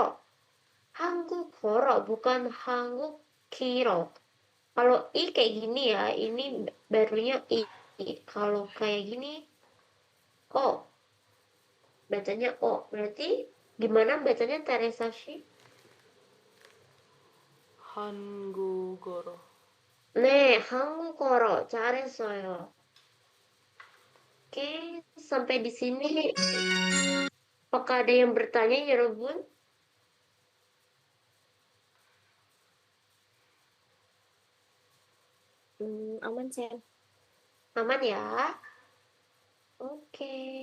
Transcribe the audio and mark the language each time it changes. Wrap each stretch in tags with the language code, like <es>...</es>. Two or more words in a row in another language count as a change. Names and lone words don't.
<id>Hangukoro, bukan Hangukiro. Kalau I kayak gini ya, ini barunya I. Kalau kayak gini, O. Bacanya O. Berarti gimana bacanya Teresa sih?</id> <ko>한국어로. 네, 한국어로 잘했어요.</ko> <id>Oke, sampai di sini. Apakah ada yang bertanya, 여러분? Aman, Sen. Aman ya? Oke.</id>